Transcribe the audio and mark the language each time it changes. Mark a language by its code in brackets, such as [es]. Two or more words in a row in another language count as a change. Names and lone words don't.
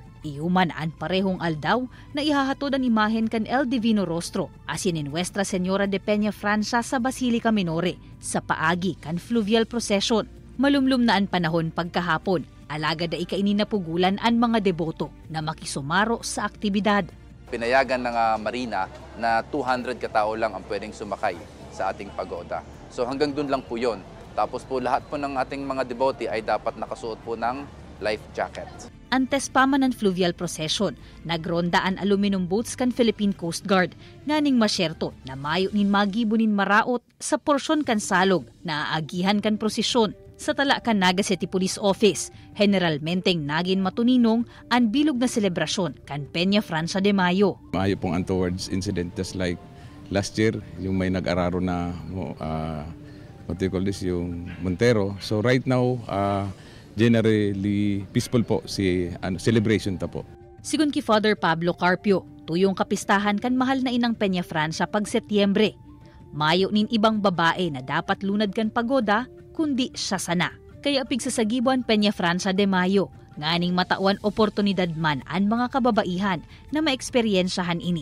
[bik] Iuman ang parehong aldaw na ihahatod ang imahen kan El Divino Rostro asin in Nuestra Señora de Peña Francia sa Basilica Minore sa paagi kan [en] fluvial procession. [bik] Malumlum na ang panahon pagkahapon. Alaga da ikaini na pugulan ang mga deboto na makisumaro sa aktibidad. [tl] Pinayagan ng Marina na 200 katao lang ang pwedeng sumakay sa ating pagoda. So hanggang dun lang po yun. Tapos po lahat po ng ating mga devotee ay dapat nakasuot po ng life jacket. [bik] antes pamanan [en] fluvial procession, [bik] nagrondaan [en] aluminum boats [bik] kan Philippine Coast Guard, nganing masyerto na mayo nin magibunin maraot sa porsyon kan salog na aagihan kan prosesyon. Sa tala kan Naga City Police Office, generalmenteng nagin matuninong ang bilog na selebrasyon kan Peña Francia de Mayo. Mayo pong [en] untoward incident just like last year, [tl] yung may nag-araro na [en] what do you call this, [tl] yung Montero. [en] So right now, generally peaceful po [bik] si celebration ta po. Sigun ki Father Pablo Carpio, tuyong kapistahan kan mahal na inang Peña Francia pag Setyembre. Mayo nin ibang babae na dapat lunad kan pagoda, kundi siya sana. Kaya pigsasagibuan Peña Francia de Mayo, nganing matawan oportunidad man ang mga kababaihan na maeksperiensyahan ini.